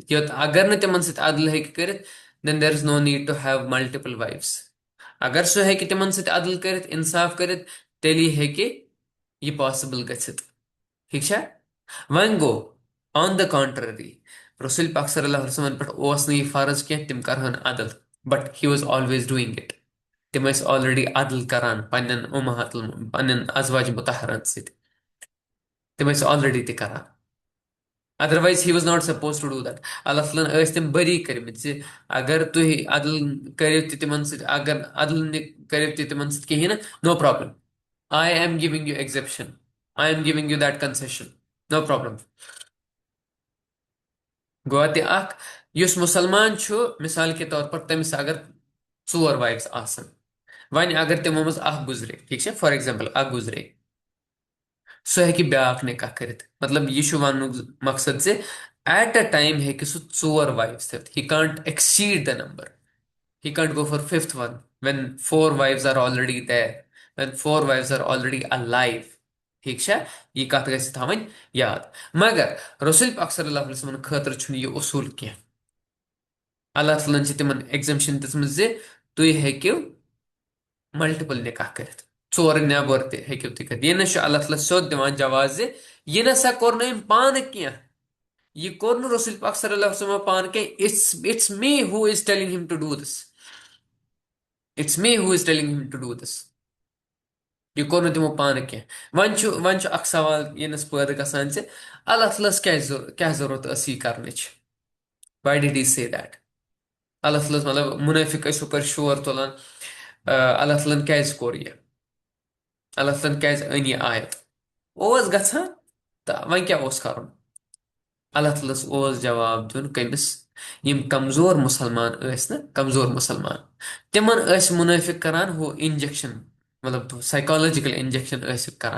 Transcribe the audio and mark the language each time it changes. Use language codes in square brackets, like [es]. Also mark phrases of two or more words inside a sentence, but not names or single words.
[ks] اگر نہٕ تِمن سۭتۍ عدل ہیٚکہِ کٔرِتھ [en] then there is no need to have multiple wives. [ks] اگر سُہ ہیٚکہِ تِمن سۭتۍ عدل کٔرِتھ، انصاف کٔرِتھ، تیٚلی ہیٚکہِ یہِ پاسبل گٔژھِتھ. ٹھیک چھا؟ وۄنۍ گوٚو [en] on the contrary [ks] رسول پاک [ar] صلی اللہ علیہ وسلمن [ks] پٮ۪ٹھ اوس نہٕ یہِ فرض کینٛہہ تِم کرہن عدل، [en] but he was always doing it. [ks] تِم ٲسۍ آلریڈی عدل کران پننٮ۪ن ازواج مُتحرن سۭتۍ. تِم ٲسۍ آلریڈی تہِ کران. [en] otherwise he was not supposed to do that. [ks] اللہ تعالیٰ ہن ٲسۍ تِم بٔری کٔرمٕتۍ زِ اگر تُہۍ عدل کٔرِو تہِ تِمن سۭتۍ، اگر عدل نہٕ کٔرِو تہِ تِمن سۭتۍ کِہیٖنۍ نہٕ، [en] no problem. I am giving you exemption. I am giving you that concession. no problem. [ks] گوٚو تہِ اکھ یُس مُسلمان چھُ مِثال کے طور پر تٔمِس اگر ژور وایفٕس آسن، وۄنۍ اگر تِمو منٛز اکھ گُزرے، ٹھیک چھا، [en] for example [ks] اکھ گُزرے، سُہ ہیٚکہِ بیاکھ نِکاح کٔرِتھ. مطلب یہِ چھُ وننُک مقصد زِ [en] at a time [ks] ہیٚکہِ سُہ ژور وایفٕس تھٲوِتھ. [en] he can't exceed the number. He can't go for fifth one when four wives are already there, when four wives are already alive. [ks] ٹھیک چھا؟ یہِ کتھ گژھِ تھاوٕنۍ یاد. مگر رسول پاک [ar] صلی اللہ علیہ وسلمن [ks] خٲطرٕ چھُنہٕ یہِ اصوٗل کینٛہہ. اللہ تعالیٰ ہن چھِ تِمن ایگزمشن دِژمٕژ زِ تُہۍ ہیٚکِو ملٹِپل نِکاح کٔرِتھ. ژورٕ نٮ۪بر تہِ ہیٚکِو تُہۍ کٔرِتھ. یہِ نہ چھُ اللہ تعالیٰ سیوٚد دِوان جواز زِ یہِ نسا کوٚر نہٕ أمۍ پانہٕ کینٛہہ. یہِ کوٚر نہٕ رسول پاک [ar] صلی اللہ علیہ وسلمو [ks] پانہٕ کینٛہہ. [en] it's me who is telling him to do this. it's me who is telling him to do this. [ks] یہِ کوٚر نہٕ تِمو پانہٕ کینٛہہ. وۄنۍ چھُ اکھ سوال ییٚنس پٲدٕ گژھان زِ اللہ تعالیٰ ہس کیٛاہ ضروٗرت ٲس یہِ کرنٕچ؟ [en] why did he say that? [ks] اللہ تعالیٰ ہس مطلب مُنٲفِق ٲسۍ ہُپٲرۍ شور تُلان اللہ تعالیٰ ہن کیٛازِ کوٚر یہِ؟ اللہ تعالیٰ ہن کیٛازِ أنۍ یہِ آیت؟ اوس گژھان تہٕ وۄنۍ کیٛاہ اوس کرُن؟ اللہ تعالیٰ ہس اوس جواب دیُن کٔمِس؟ یِم کمزور مُسلمان ٲسۍ نہ، کمزور مُسلمان، تِمن ٲسۍ مُنٲفِق کران ہُہ انجکشن، مطلب [en] psychological injection [ks] ٲسِکھ کران.